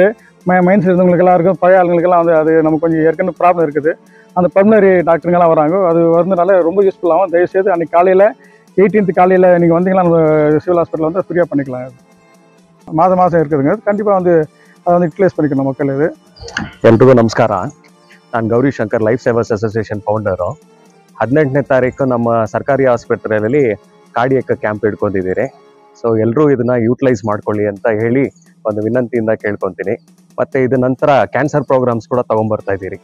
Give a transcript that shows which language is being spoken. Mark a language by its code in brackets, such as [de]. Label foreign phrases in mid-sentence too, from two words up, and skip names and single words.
[ta] மைண்ட்ஸ் இருந்தவங்களுக்கெல்லாம் இருக்கும், பழைய ஆளுங்களுக்கெல்லாம் வந்து அது நமக்கு கொஞ்சம் ஏற்கனவே ப்ராப்ளம் இருக்குது. அந்த [en] pulmonary doctors [ta] வராங்க, அது வந்ததுனால ரொம்ப யூஸ்ஃபுல்லாகும். தயவுசெய்து அன்றைக்கி காலையில் 18th காலையில் நீங்கள் வந்தீங்கன்னா நம்ம [en] civil hospital [ta] வந்து ஃப்ரீயாக பண்ணிக்கலாம். மாதம் இருக்குதுங்க. கண்டிப்பாக வந்து அதை வந்து யூட்டிலைஸ் பண்ணிக்கணும் மக்கள். இது [kn] ಎಲ್ರಿಗೂ ನಮಸ್ಕಾರ. ನಾನು ಗೌರಿ ಶಂಕರ್ ಲೈಫ್ ಸೇವರ್ಸ್ ಅಸೋಸಿಯೇಷನ್ ಫೌಂಡರು. 18ನೇ ತಾರೀಕು ನಮ್ಮ ಸರ್ಕಾರಿ ಆಸ್ಪತ್ರೆಯಲ್ಲಿ [en] cardiac camp [kn] ಇಟ್ಕೊಂಡಿದ್ದೀರಿ. ಸೊ ಎಲ್ಲರೂ ಇದನ್ನ ಯೂಟಿಲೈಸ್ ಮಾಡ್ಕೊಳ್ಳಿ ಅಂತ ಹೇಳಿ ಒಂದು ವಿನಂತಿಯಿಂದ ಕೇಳ್ಕೊತೀನಿ. ಮತ್ತೆ ಇದು ನಂತರ [en] cancer programs [kn] ಕೂಡ ತಗೊಂಡ್ಬರ್ತಾ ಇದ್ದೀರಿ.